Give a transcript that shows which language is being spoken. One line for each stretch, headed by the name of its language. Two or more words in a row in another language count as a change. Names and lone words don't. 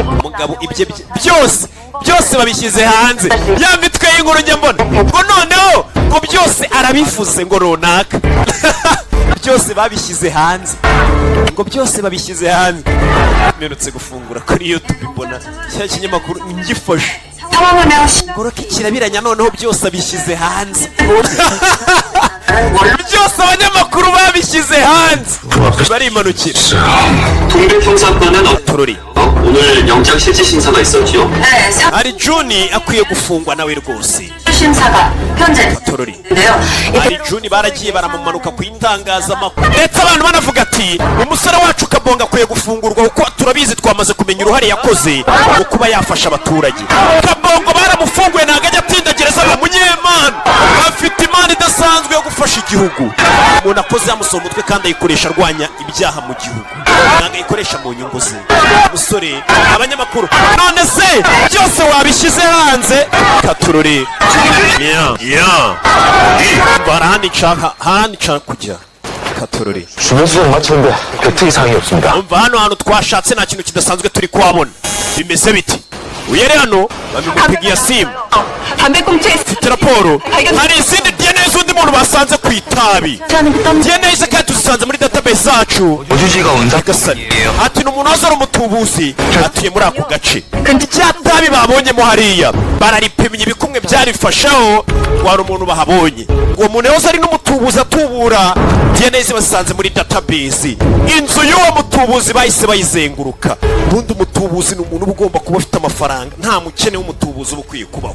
Kinyarwanda: umugabo ibye byose babishyize hanze ya mitwe y'inkuru njya mbona ngo noneho ngo byose arabivuze ngo runaka byose babishyize hanze ngo byose babishyize hanze mperutse gufungura kuri YouTube mbona cya kinyamakuru ngifashe
Korean: 상황을 매우
Kinyarwanda: ngoroka ikirabiranya noneho byose abishyize hanze byose abanyamakuru babishyize hanze barimanukira
Korean: 동백형사건은 torori 오늘 영장 실질 심사가 있었지요? 네,
Kinyarwanda: ari June akwiye gufungwa nawe rwose
Korean: 심사가 현재 torori 인데요.
Kinyarwanda: ari June baragiye baramumanuka ku itangazamakuru ndetse abantu banavuga ati umusore wacu Kabongo akwiye gufungurwa kuko turabizi twamaze kumenya uruhare yakoze mu kuba yafasha abaturage Kabongo baramufunguye ntabwo ajya atindagereza munyemana afite imana idasanzwe yo gufasha igihugu umuntu akoze yamusoma umutwe kandi ayikoresha arwanya ibyaha mu gihugu ntabwo ayikoresha mu nyungu ze umusore abanyamakuru none se byose wabishyize hanze katurore barahandi nshaka kujya katurore
Korean: 주변수정 마쳤는데 격투 이상이 없습니다.
Kinyarwanda: umva hano hantu twashatse nta kintu kidasanzwe turi kuhabona bimeze biti uyere hano bamupigiye simu
Korean: 담배 꽁초에
Kinyarwanda: mfite raporo hari izindi DNA z'undi muntu basanze ku itabi. DNA ze kandi tuzisanze muri database zacu.
Korean: 우주지가 온
Kinyarwanda: Gasani ati ni umuntu wazara umutubuzi atuye muri ako gace. Rya tabi babonyemo hariya bararipimye ibikumwe byarifashaho wari umuntu bahabonye. Uwo muntu yose ari n'umutubuzi atubura DNA ze basanze muri database. Inzu y'uwo mutubuzi bahise bayizenguruka. Ubundi umutubuzi ni umuntu ugomba kuba afite amafaranga, nta mukene w'umutubuzi uba ukwiye kubaho.